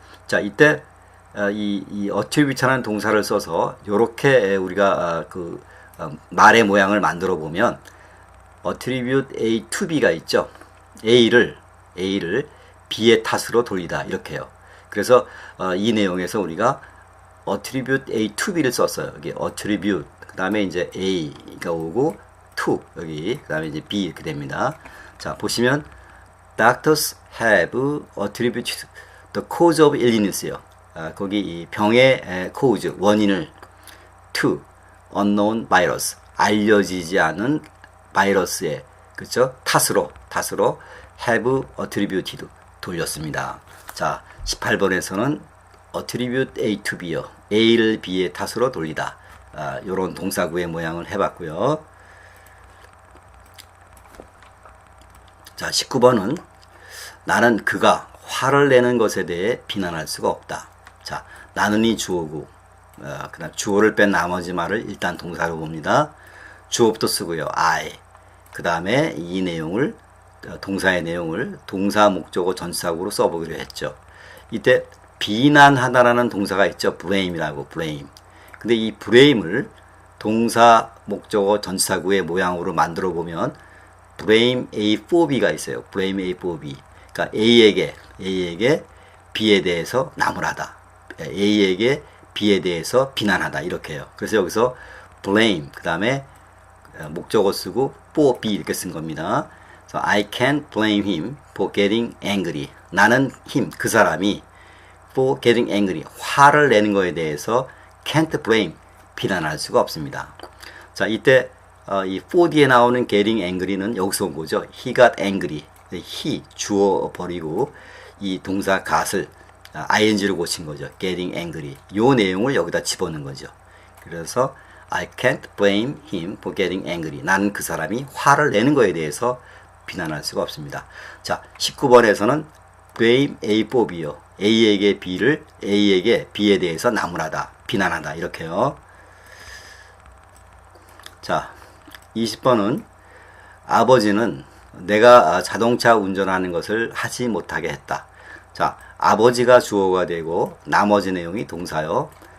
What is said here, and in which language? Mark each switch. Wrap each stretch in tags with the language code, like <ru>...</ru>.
<ko>자, 이때 이 attribute라는 동사를 써서 요렇게 우리가 말의 모양을 만들어 보면</ko> <en>attribute A to B</en> <ko>가 있죠. A를 B의 탓으로 돌리다 이렇게요. 그래서 이 내용에서 우리가</ko> <en>attribute A to B</en> <ko>를 썼어요. 여기 attribute 그 다음에 이제 A가 오고 to 여기 그 다음에 이제 B 이렇게 됩니다.</ko> <en>자, 보시면 doctors have attributed the cause of illness요.</en> <ko>거기 이 병의 cause 원인을</ko> <en>to unknown virus</en> <ko>알려지지 않은 바이러스의 그렇죠? 탓으로</ko> <en>have attributed</en> <ko>돌렸습니다. 자, 18번에서는</ko> <en>attribute A to B</en> <ko>요. A를 B의 탓으로 돌리다. 요런 동사구의 모양을 해봤고요. 자, 19번은 나는 그가 화를 내는 것에 대해 비난할 수가 없다. 자, 나는이 주어고 그다음 주어를 뺀 나머지 말을 일단 동사로 봅니다. 주어부터 쓰고요. I. 그 다음에 이 내용을 동사의 내용을 동사 목적어 전치사구로 써보기로 했죠. 이때 비난하다라는 동사가 있죠.</ko> <en>blame이라고 blame.</en> <ko>근데 이 blame을 동사 목적어 전치사구의 모양으로 만들어 보면</ko> <en>blame A for B</en> <ko>가 있어요.</ko> <en>blame A for B.</en> <ko>그러니까 A에게 B에 대해서 나무라다. A에게 B에 대해서 비난하다 이렇게 해요. 그래서 여기서 blame 그 다음에 목적어 쓰고 for B 이렇게 쓴 겁니다.</ko> <en>So I can't blame him for getting angry.</en> <ko>나는 그 사람이</ko> <en>for getting angry</en> <ko>화를 내는 거에 대해서</ko> <en>can't blame</en> <ko>비난할 수가 없습니다. 자, 이때 이 for 뒤에 나오는 getting angry는 여기서 온 거죠.</ko> <en>He got angry.</en> <ko>he 주어 버리고 이 동사 got을 ing로 고친 거죠.</ko> <en>getting angry.</en> <ko>요 내용을 여기다 집어넣은 거죠.</ko> <en>그래서 I can't blame him for getting angry.</en> <ko>나는 그 사람이 화를 내는 거에 대해서 비난할 수가 없습니다.</ko> <en>자, 19번에서는 blame A for B요.</en> <ko>A에게 B에 대해서 나무라다, 비난하다 이렇게요. 자, 20번은 아버지는 내가 자동차 운전하는 것을 하지 못하게 했다. 자, 아버지가 주어가 되고 나머지 내용이 동사요.</ko>